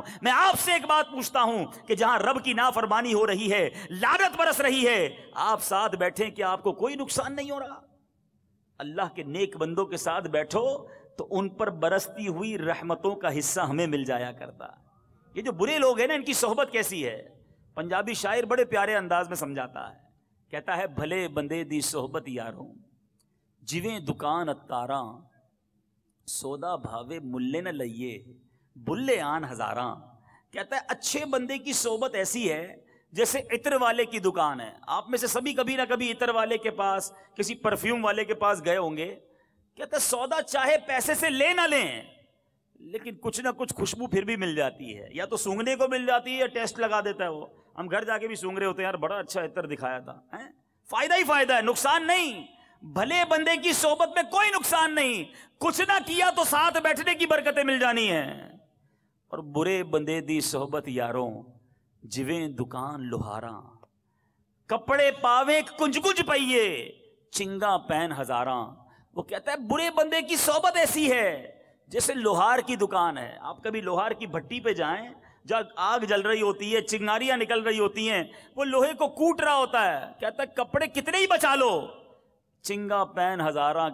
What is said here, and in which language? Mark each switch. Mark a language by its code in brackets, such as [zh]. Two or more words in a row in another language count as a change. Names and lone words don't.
[ur] میں آپ سے ایک بات پوچھتا ہوں کہ جہاں رب کی نافرمانی ہو رہی ہے, لعنت برس رہی ہے, آپ ساتھ بیٹھیں کہ آپ کو کوئی نقصان نہیں ہو رہا؟ اللہ کے نیک بندوں کے ساتھ بیٹھو تو ان پر برستی ہوئی رحمتوں کا حصہ ہمیں مل جایا کرتا. یہ جو برے لوگ ہیں نا, ان کی صحبت کیسی ہے؟ پنجابی شاعر بڑے پیارے انداز میں سمجھاتا ہے, کہتا ہے [pa] بھلے بندے دی صحبت یاروں, جویں دکان اتاراں, سودا بھاوے ملے نہ لئیے, بلے آن ہزاراں. [ur] کہتا ہے اچھے بندے کی صحبت ایسی ہے جیسے عطر والے کی دکان ہے. آپ میں سے سبھی کبھی نہ کبھی عطر والے کے پاس, کسی پرفیوم والے کے پاس گئے ہوں گے. کہتا ہے سودا چاہے پیسے سے لے نہ لیں, لیکن کچھ نہ کچھ خوشبو پھر بھی مل جاتی ہے. یا تو سونگنے کو مل جاتی ہے یا ٹیسٹ لگا دیتا ہے وہ. ہم گھر جا کے بھی سونگ رہے ہوتے ہیں, یار بڑا اچھا عطر دکھایا تھا. فائدہ ہی فائدہ ہے, نقصان نہیں. بھلے بندے کی صحبت میں کوئی نقصان نہیں, کچھ نہ کیا تو ساتھ بیٹھنے کی برکتیں مل جانی ہیں. [pa] اور برے بندے دی صحبت یاروں, جویں دکان لوہاراں, کپڑے پاوے کنج کنج پئیے, چنگا پہن ہزاراں. [ur] وہ کہتا ہے برے بندے کی صحبت ایسی ہے جیسے لوہار کی دکان ہے. آپ کبھی لوہار کی بھٹی پہ جائیں, جب آگ جل رہی ہوتی ہے, چنگاریاں نکل رہی ہوتی ہیں, وہ لوہے کو کوٹ رہا ہوتا ہے. کہتا ہے کپڑے کتنے ہی بچا لو, [pa] چنگا پہن ہزاراں.